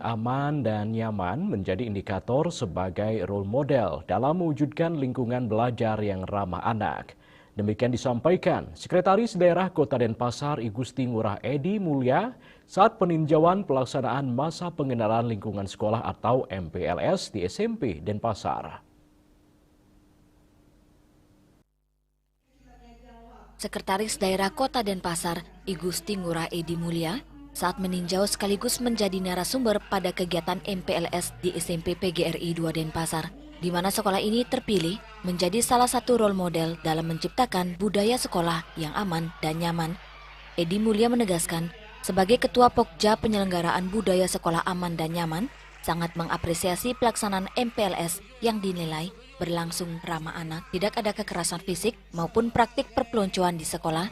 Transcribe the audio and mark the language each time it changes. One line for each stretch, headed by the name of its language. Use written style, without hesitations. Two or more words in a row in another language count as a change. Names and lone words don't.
Indonesian: aman dan nyaman menjadi indikator sebagai
English: role model
Indonesian: dalam mewujudkan lingkungan belajar yang ramah anak. Demikian disampaikan Sekretaris Daerah Kota Denpasar I Gusti Ngurah Edi Mulya saat peninjauan pelaksanaan masa pengenalan lingkungan sekolah atau MPLS di SMP Denpasar. Sekretaris Daerah Kota Denpasar I Gusti Ngurah Edi Mulya saat meninjau sekaligus menjadi narasumber pada kegiatan MPLS di SMP PGRI 2 Denpasar, di mana sekolah ini terpilih menjadi salah satu
English: role model
Indonesian: dalam menciptakan budaya sekolah yang aman dan nyaman. Edi Mulya menegaskan, sebagai Ketua Pokja Penyelenggaraan Budaya Sekolah Aman dan Nyaman, sangat mengapresiasi pelaksanaan MPLS yang dinilai berlangsung ramah anak, tidak ada kekerasan fisik maupun praktik perpeloncoan di sekolah.